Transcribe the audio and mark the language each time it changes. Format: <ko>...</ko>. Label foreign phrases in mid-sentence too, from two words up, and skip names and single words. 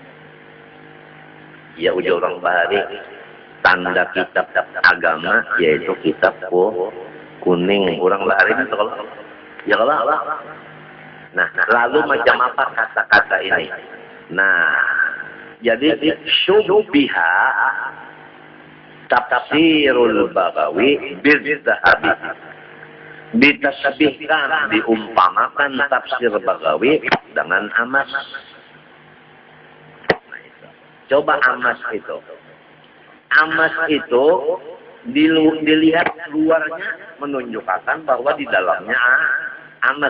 <bjn>Ya ujar orang Bahari. Tanda kitab agama.</bjn> <id>Yaitu kitab kuning. Orang Bahari itu kalau. Ya kalau. Nah, lalu macam apa kata-kata ini? Nah, jadi</id> <ar>شبه تفسير البغوي بالذهب.</ar> <id>Ditasbihkan, diumpamakan tafsir Baghawi dengan emas. Coba emas itu. Emas itu dilihat luarnya menunjukkan bahwa di dalamnya emas.</id>